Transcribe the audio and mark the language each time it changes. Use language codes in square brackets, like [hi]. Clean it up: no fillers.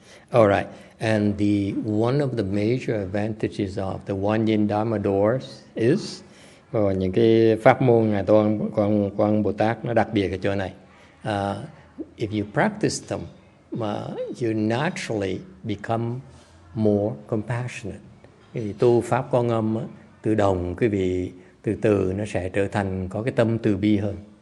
[en] All right. And one of the major advantages of the One Yin Dharma doors is, [vi] những cái pháp môn Ngài Quan Bồ Tát nó đặc biệt ở chỗ này. [en] If you practice them, you naturally become more compassionate. [vi] Thì tu pháp Quan Âm tự động quý vị từ từ nó sẽ trở thành có cái tâm từ bi hơn.